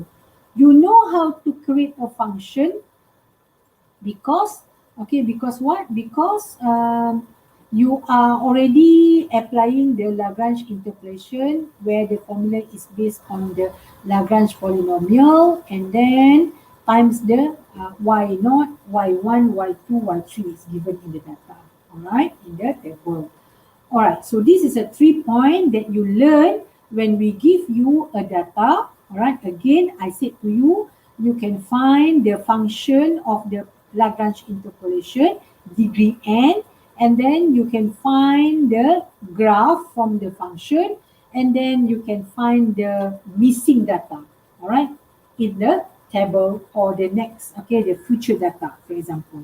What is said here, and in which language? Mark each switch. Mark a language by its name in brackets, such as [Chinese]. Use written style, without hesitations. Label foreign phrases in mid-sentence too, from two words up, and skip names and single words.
[English] You know how to create a function because, okay, because what? Because you are already applying the Lagrange interpolation where the formula is based on the Lagrange polynomial and then times the y naught, y1, y2, y3 is given in the data, all right, in the table. All right, so this is a 3 point that you learn when we give you a data. All right, again, I said to you, you can find the function of the Lagrange interpolation, degree n, and then you can find the graph from the function, and then you can find the missing data, all right, in the table or the next, okay, the future data, for example.